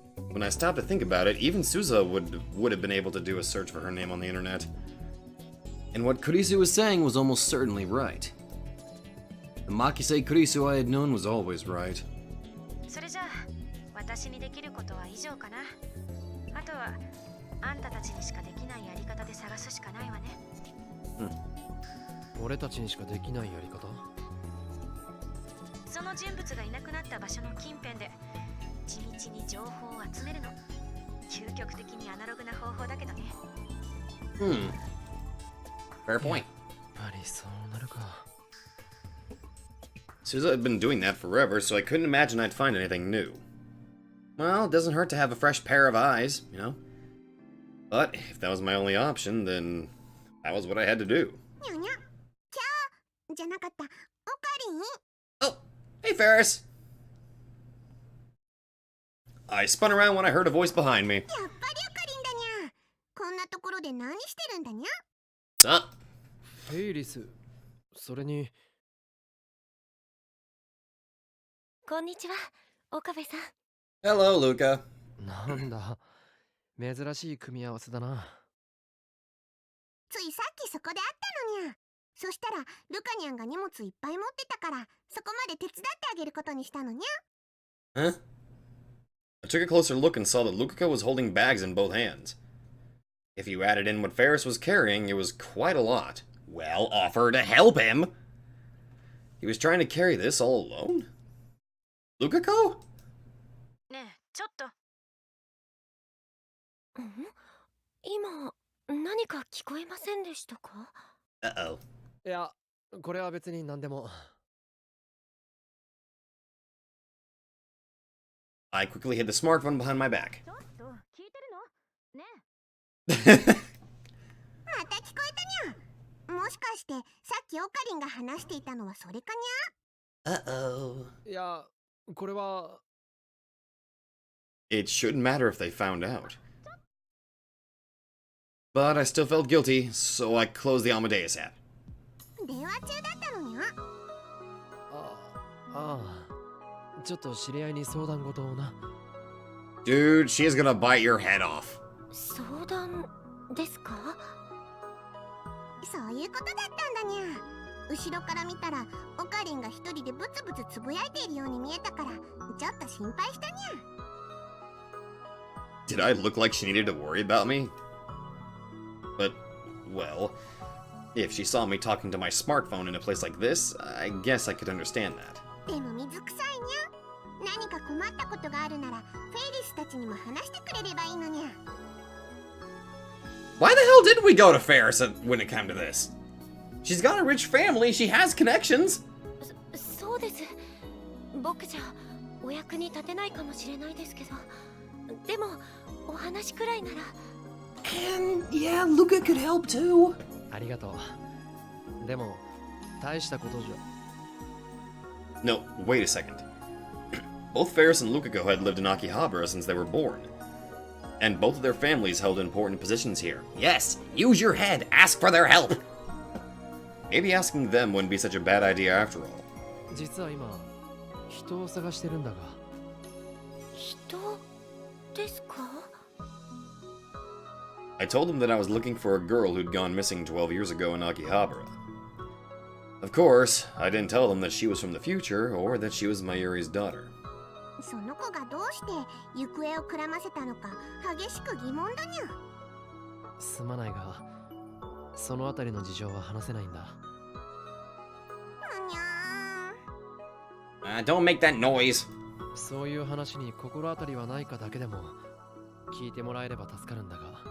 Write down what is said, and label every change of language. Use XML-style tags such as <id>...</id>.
<en>When I stopped to think about it, even Suzuha would have been able to do a search for her name on the internet. And what Kurisu was saying was almost certainly right. The Makise Kurisu I had known was always right.</en> <ja>それじゃあ、私にできることは以上かな。あとは、あんたたちにしかできないやり方で探すしかないわね。俺たちにしかできないやり方？その人物がいなくなった場所の近辺で地道に情報を集めるの。究極的にアナログな方法だけどね。</ja> <en>Fair point.</en> <ja>やっぱりそうなるか。</ja> <en>Suzuha had been doing that forever, so I couldn't imagine I'd find anything new. Well, it doesn't hurt to have a fresh pair of eyes, you know? But if that was my only option, then that was what I had to do.</en> <ja>にゃにゃ。キャーじゃなかった。オカリン。</ja> <en>Oh, hey Ferris! I spun around when I heard a voice behind me.</en> <ja>やっぱりオカリンだにゃ。こんなところで何してるんだにゃ。</ja> <en>What's up?</en> <ja>フェイリス、それに。こんにちは、岡部さん。</ja> <en>Hello, Luca.</en> <ja>なんだ、珍しい組み合わせだな。ついさっきそこで会ったのにゃ。そしたらルカニャンが荷物いっぱい持ってたからそこまで手伝ってあげることにしたのにゃ。</ja> <en>Huh? I took a closer look and saw that Luca was holding bags in both hands. If you added in what Ferris was carrying, it was quite a lot. Well, offer to help him! He was trying to carry this all alone? Lukako?</en> <ja>ねえ、ちょっと。今、何か聞こえませんでしたか？</ja> <en>Uh-oh.</en> <ja>いや、これは別に何でも。</ja> <en>I quickly hid the smartphone behind my back.</en> <ja>ちょっと、聞いてるの？ね</ja> <en>Uh-oh.</en> <ja>え。また聞こえたにゃ。もしかして、さっきオカリンが話していたのはそれかにゃ？いや、これは。</ja> <en>It shouldn't matter if they found out. But I still felt guilty, so I closed the Amadeus app.</en> <ja>電話中だったのにゃ。ああ、ちょっと知り合いに相談事をな。</ja> <en>Dude, she is gonna bite your head off.</en> <ja>相談ですか？そういうことだったんだにゃ。後ろから見たらオカリンが一人でブツブツつぶやいているように見えたからちょっと心配したにゃ。</ja> <en>Did I look like she needed to worry about me? But, well, if she saw me talking to my smartphone in a place like this, I guess I could understand that.</en> <ja>でも水臭いにゃ。何か困ったことがあるならフェイリスたちにも話してくれればいいのにゃ。</ja> <en>Why the hell did we go to Ferris when it came to this? She's got a rich family, she has connections.</en> <ja>そうです。僕じゃお役に立てないかもしれないですけど、でもお話くらいなら。</ja> <en>And yeah, Luca could help too.</en> <ja>ありがとう。でも大したことじゃ。</ja> <en>No, wait a second. Both Ferris and Lukaku had lived in Akihabara since they were born. And both of their families held important positions here. Yes, use your head, ask for their help! Maybe asking them wouldn't be such a bad idea after all.</en> <ja>実は今人を探してるんだが。人ですか？</ja> <en>I told them that I was looking for a girl who'd gone missing 12 years ago in Akihabara. Of course, I didn't tell them that she was from the future or that she was Mayuri's daughter.</en> <ja>その子がどうして行方をくらませたのか激しく疑問だにゃ。すまないが、そのあたりの事情は話せないんだ。にゃ</ja> <en>Don't make that noise!</en> <ja>そういう話に心当たりはないかだけでも聞いてもらえれば助かるんだが。</ja>